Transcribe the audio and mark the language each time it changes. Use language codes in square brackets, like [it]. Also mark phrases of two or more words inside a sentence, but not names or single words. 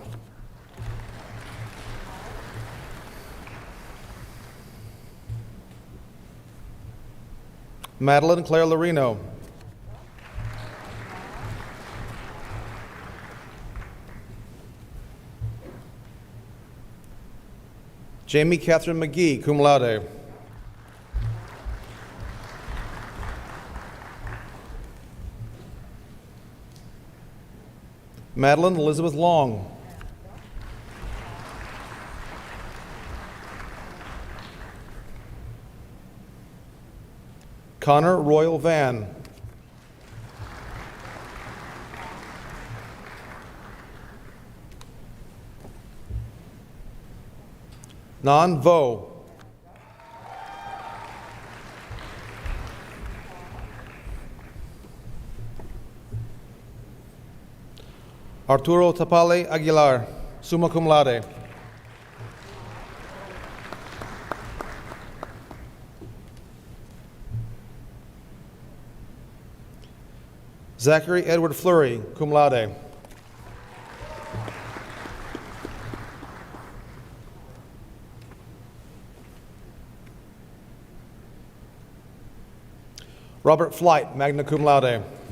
[en] Madeline Claire Lorino. Jamie Catherine McGee, [la] cum laude. [en] Madeline Elizabeth Long. Connor Royal Van. Nan Vo. Arturo Tapale Aguilar, [la] summa cum laude. [en] Zachary Edward Fleury, [la] cum laude. [en] Robert Flight, [la] magna cum laude.